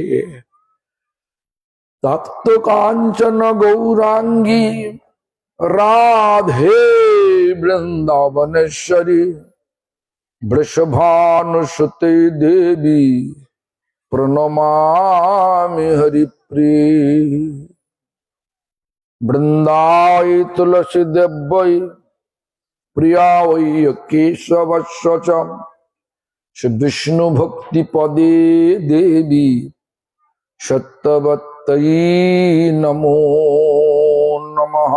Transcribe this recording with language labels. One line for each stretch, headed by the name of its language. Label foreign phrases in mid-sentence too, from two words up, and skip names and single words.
Sanskrit: तप्त कांचन गौरांगी राधे वृंदावनेश्वरी वृषभानुसुते देवी प्रणमामि हरिप्रिये। বৃন্দায় তুলসী দেব্যই প্রিয়া ওই কেশবস্য চ শ্রী বিষ্ণু ভক্তি পদে দেবী সত্যবত্তয়ী নমো নমঃ।